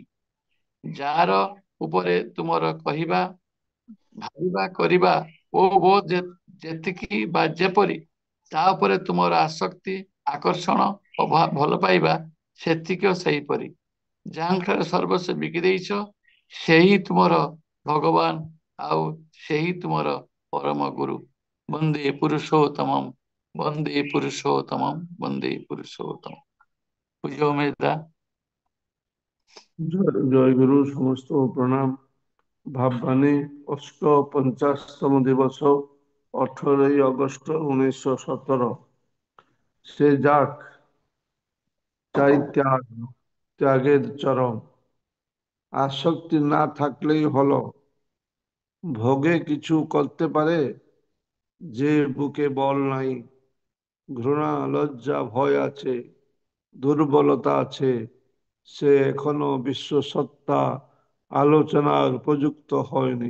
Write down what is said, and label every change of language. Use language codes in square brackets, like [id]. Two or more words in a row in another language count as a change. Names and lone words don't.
[or] ଯାହାର ଉପରେ ତୁମର କହିବା, ଭାବିବା, କରିବା ଓ ଯେତିକି ବା ଯେପରି ତା ଉପରେ ତୁମର ଆସକ୍ତି, ଆକର୍ଷଣ ଓ ଭଲ ପାଇବା ସେତିକି ଓ ସେହିପରି। ଯାହାଠାରେ ସର୍ବସ୍ୱ ବିକି ଦେଇଛ ସେହି ତୁମର ଭଗବାନ, ଆଉ ସେହି ତୁମର ପରମ ଗୁରୁ। ବନ୍ଦେ ପୁରୁଷୋତ୍ତମମ୍, ବନ୍ଦେ ପୁରୁଷୋତ୍ତମମ୍, ବନ୍ଦେ ପୁରୁଷୋତ୍ତମ। ପୂଜ୍ୟ ଉମେଶ ଦା। [hi] जय गुरु समस्त प्रणाम। भाववाणी 850तम दिवस 18 अगस्त 1917। [bn] से যাক চাই ত্যাগ, ত্যাগের চরম। আসক্তি না থাকলেই হলো, ভোগে কিছু করতে পারে যে বুকে বল নাই। ঘৃণা, লজ্জা, ভয় আছে, দুর্বলতা আছে, সে এখনো বিশ্বসত্তা আলোচনার উপযুক্ত হয়নি।